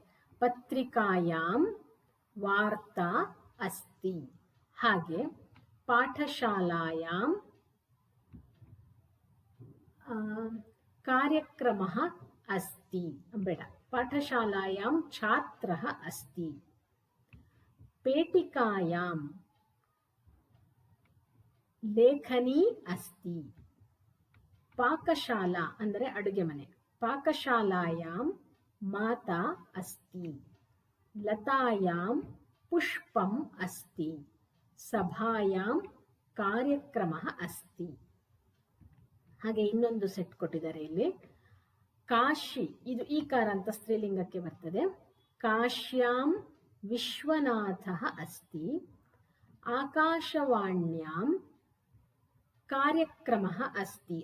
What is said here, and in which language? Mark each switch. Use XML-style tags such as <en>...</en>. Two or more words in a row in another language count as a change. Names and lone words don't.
<sa>ಪತ್ರಿಕಾಯಾಂ ವಾರ್ತಾ ಅಸ್ತಿ. ಹಾಗೆ ಪಾಠಶಾಲಾಯಾಂ ಕಾರ್ಯಕ್ರಮಃ ಅಸ್ತಿ, ಬೇಡ, ಪಾಠಶಾಲಾಯಾಂ ಛಾತ್ರಃ ಅಸ್ತಿ. ಪೇಟಿಕಾಯಾಂ ಲೇಖನಿ ಅಸ್ತಿ.</sa> <kn>ಪಾಕಶಾಲಾ ಅಂದರೆ ಅಡುಗೆ ಮನೆ,</kn> <sa>ಪಾಕಶಾಲಾಯಾಂ ಮಾತಾ ಅಸ್ತಿ. ಲತಾಯಾಂ ಪುಷ್ಪಂ ಅಸ್ತಿ. ಸಭಾಯಾಂ ಕಾರ್ಯಕ್ರಮಃ ಅಸ್ತಿ.</sa> <kn>ಹಾಗೆ ಇನ್ನೊಂದು ಸೆಟ್ ಕೊಟ್ಟಿದ್ದಾರೆ ಇಲ್ಲಿ. ಕಾಶಿ, ಇದು ಈಕಾರ ಅಂತ ಸ್ತ್ರೀಲಿಂಗಕ್ಕೆ ಬರ್ತದೆ.</kn> <sa>ಕಾಶ್ಯಾಂ ವಿಶ್ವನಾಥಃ ಅಸ್ತಿ. ಆಕಾಶವಾಣ್ಯಾಂ ಕಾರ್ಯಕ್ರಮಃ ಅಸ್ತಿ.</sa>